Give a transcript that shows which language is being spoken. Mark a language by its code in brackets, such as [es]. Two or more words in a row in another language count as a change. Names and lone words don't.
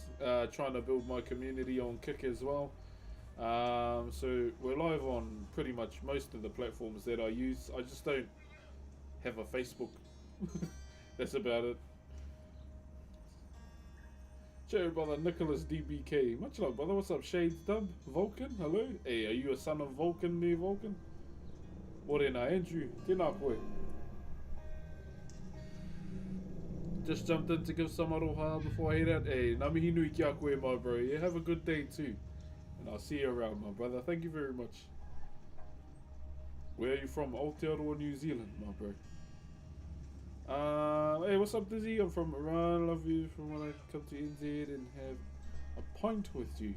[en] Trying to build my community on Kick as well. So we're live on pretty much most of the platforms that I use. I just don't have a Facebook. That's about it. Cheers, brother. Nicholas DBK. Much love, brother. What's up, Shades Dub? Vulcan, hello. Hey, are you a son of Vulcan, near Vulcan? [mi] Morena, Andrew. Tēnā koe. [en] Just jumped in to give some aroha before I head out. [mi] Hey, ngā mihi nui ki a koe, [en] my bro. Yeah, have a good day too. And I'll see you around, my brother. Thank you very much. Where are you from? Aotearoa, New Zealand, my bro. Hey, what's up, Dizzy? I'm from Iran. Love you from when I come to NZ and have a pint with you.